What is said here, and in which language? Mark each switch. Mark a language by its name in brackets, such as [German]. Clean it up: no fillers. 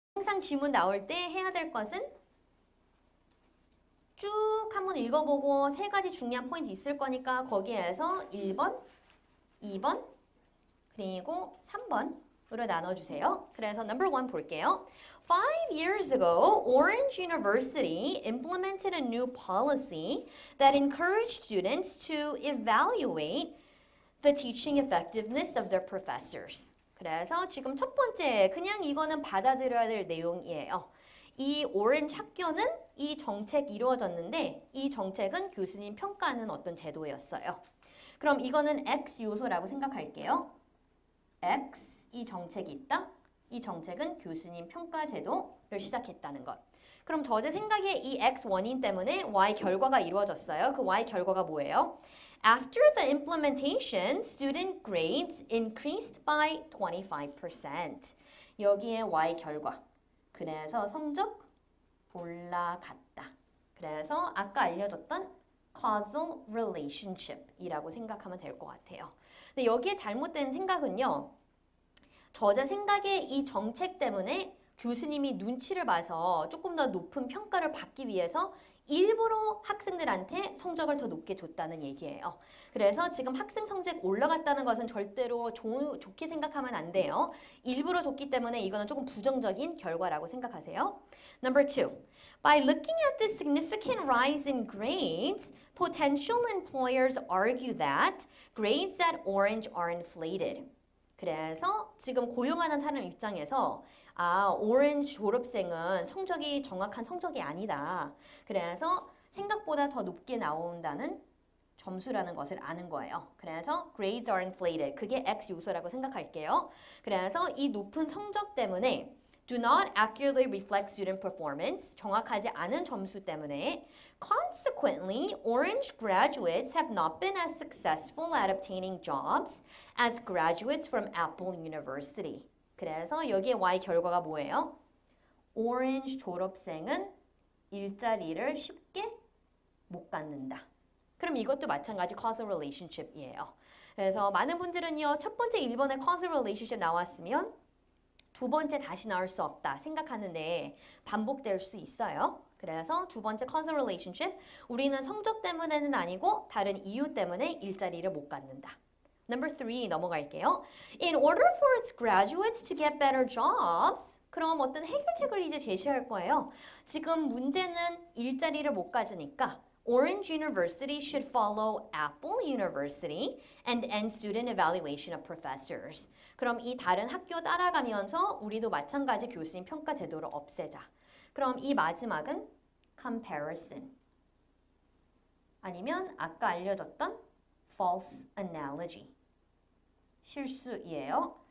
[Korean] 항상 지문 나올 때 해야 될 것은 쭉 한번 읽어보고 세 가지 중요한 포인트 있을 거니까 거기에서 1번, 2번, 그리고 3번으로 나눠주세요. 그래서 number 1 볼게요. [English] 5 years ago, Orange University implemented a new policy that encouraged students to evaluate the teaching effectiveness of their professors. [Korean] 그래서 지금 첫 번째, 그냥 이거는 받아들여야 될 내용이에요. 이 오렌지 학교는 이 정책이 이루어졌는데 이 정책은 교수님 평가하는 어떤 제도였어요. 그럼 이거는 X 요소라고 생각할게요. X, 이 정책이 있다. 이 정책은 교수님 평가 제도를 시작했다는 것. 그럼 저제 생각에 이 X 원인 때문에 Y 결과가 이루어졌어요. 그 Y 결과가 뭐예요? [English] After the implementation, student grades increased by 25%. [Korean] 여기에 Y 결과. 그래서 성적 올라갔다. 그래서 아까 알려줬던 causal relationship이라고 생각하면 될 것 같아요. 근데 여기에 잘못된 생각은요. 저자 생각에 이 정책 때문에 교수님이 눈치를 봐서 조금 더 높은 평가를 받기 위해서 일부러 학생들한테 성적을 더 높게 줬다는 얘기예요. 그래서 지금 학생 성적 올라갔다는 것은 절대로 좋게 생각하면 안 돼요. 일부러 줬기 때문에 이거는 조금 부정적인 결과라고 생각하세요. [English] Number 2. By looking at this significant rise in grades, potential employers argue that grades at Orange are inflated. [Korean] 그래서 지금 고용하는 사람 입장에서 오렌지 졸업생은 성적이 정확한 성적이 아니다. 그래서 생각보다 더 높게 나온다는 점수라는 것을 아는 거예요. 그래서 [English] grades are inflated. [Korean] 그게 X 요소라고 생각할게요. 그래서 이 높은 성적 때문에 [English] do not accurately reflect student performance. [Korean] 정확하지 않은 점수 때문에 [English] consequently, Orange graduates have not been as successful at obtaining jobs as graduates from Apple University. [Korean] 그래서 여기에 Y 결과가 뭐예요? 오렌지 졸업생은 일자리를 쉽게 못 갖는다. 그럼 이것도 마찬가지 causal relationship이에요. 그래서 많은 분들은요. 첫 번째 1번에 causal relationship 나왔으면 두 번째 다시 나올 수 없다 생각하는데 반복될 수 있어요. 그래서 두 번째 causal relationship, 우리는 성적 때문에는 아니고 다른 이유 때문에 일자리를 못 갖는다. [English] Number 3 [Korean] 넘어갈게요. [English] In order for its graduates to get better jobs, [Korean] 그럼 어떤 해결책을 이제 제시할 거예요. 지금 문제는 일자리를 못 가지니까 [English] Orange University should follow Apple University and end student evaluation of professors. [Korean] 그럼 이 다른 학교 따라가면서 우리도 마찬가지 교수님 평가 제도를 없애자. 그럼 이 마지막은 comparison. 아니면 아까 알려줬던 false analogy. 실수이에요.